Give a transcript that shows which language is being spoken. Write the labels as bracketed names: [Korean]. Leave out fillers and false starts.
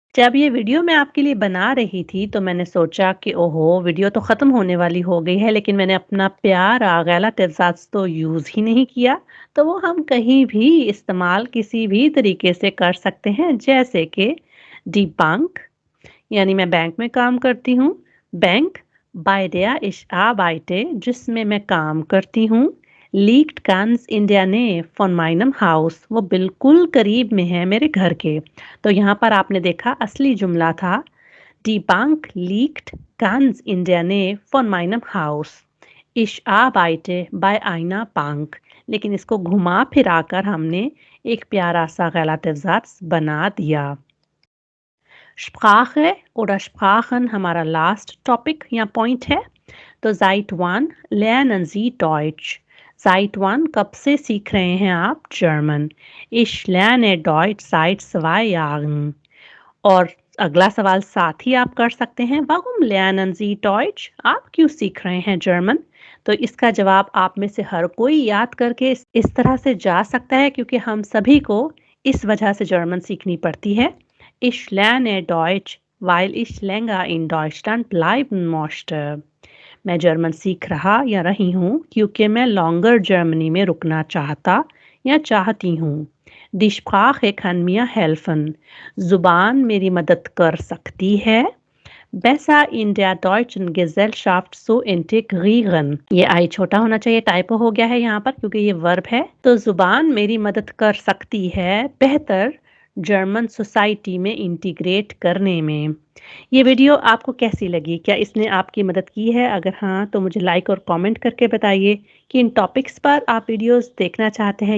[Urdu] جب یہ ویڈیو میں آپ کے لیے بنا رہی تھی تو میں نے سوچا کہ اوہو ویڈیو تو ختم ہونے والی ہو گئی ہے, لیکن میں نے اپنا پیارا غلط ساتھ تو یوز ہی نہیں کیا, تو وہ ہم کہیں بھی استعمال کسی بھی طریقے سے کر سکتے ہیں, جیسے کہ die Bank, یعنی میں بینک میں کام کرتی ہوں. Bank [German] bei der ich arbeite, [Urdu] جس میں میں کام کرتی ہوں. [German] liegt ganz in der Nähe von meinem Haus, [Urdu] وہ بالکل قریب میں ہے میرے گھر کے. تو یہاں پر آپ نے دیکھا اصلی جملہ تھا [German] die Bank liegt ganz in der Nähe von meinem Haus. Ich arbeite bei einer Bank. [Urdu] لیکن اس کو گھما پھرا کر ہم نے ایک پیارا سا غلط Satz بنا دیا. Sprache oder Sprachen ہمارا لاسٹ ٹاپک یا پوائنٹ ہے. [German] تو Seit wann lernen Sie Deutsch? Seit wann [Urdu] کب سے سیکھ رہے ہیں آپ German? [German] Ich lerne Deutsch seit 2 Jahren. [Urdu] اور اگلا سوال ساتھ ہی آپ کر سکتے ہیں, [German] Warum lernen Sie Deutsch? [Urdu] آپ کیوں سیکھ رہے ہیں جرمن؟ تو اس کا جواب آپ میں سے ہر کوئی یاد کر کے اس طرح سے جا سکتا ہے, کیونکہ ہم سبھی کو اس وجہ سے جرمن سیکھنی پڑتی ہے. [German] Ich lerne Deutsch, weil ich länger in Deutschland bleiben möchte. [Urdu] میں جرمن سیکھ رہا یا رہی ہوں کیونکہ میں لانگر جرمنی میں رکنا چاہتا یا چاہتی ہوں. [German] Die Sprache kann mir helfen. [Urdu] زبان میری مدد کر سکتی ہے. [German] besser in der deutschen Gesellschaft zu integrieren. [Urdu] یہ آئی چھوٹا ہونا چاہیے، ٹائپو ہو گیا ہے یہاں پر کیونکہ یہ ورب ہے. تو زبان میری مدد کر سکتی ہے بہتر جرمن سوسائٹی میں انٹیگریٹ کرنے میں. یہ ویڈیو آپ کو کیسی لگی؟ کیا اس نے آپ کی مدد کی ہے؟ اگر ہاں تو مجھے لائک اور کامنٹ کر کے بتائیے کہ ان ٹاپکس پر آپ ویڈیوز دیکھنا چاہتے ہیں.